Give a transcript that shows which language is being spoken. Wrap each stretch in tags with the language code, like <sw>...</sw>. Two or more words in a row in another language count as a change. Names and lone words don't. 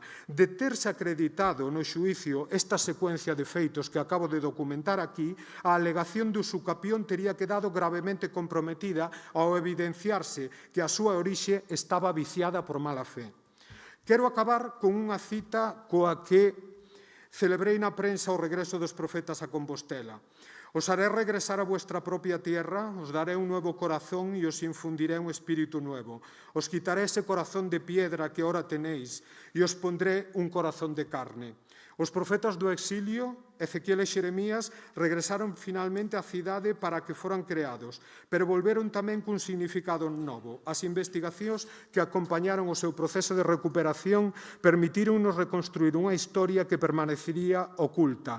<gl>De terse acreditado no xuicio esta secuencia de feitos que acabo de documentar aquí, a alegación de usucapión tería quedado gravemente comprometida ao evidenciarse que a súa orixe estaba viciada por mala fe. Quero acabar con unha cita coa que celebrei na prensa o regreso dos profetas a Compostela.</gl> <es>Os haré regresar a vuestra propia tierra, os daré un nuevo corazón y os infundiré un espíritu nuevo. Os quitaré ese corazón de piedra que ahora tenéis y os pondré un corazón de carne.</es> <gl>Os profetas do exilio, Ezequiel e Xeremías, regresaron finalmente á cidade para que foran creados, pero volveron tamén cun significado novo. As investigacións que acompañaron o seu proceso de recuperación permitironnos reconstruir unha historia que permanecería oculta.</gl>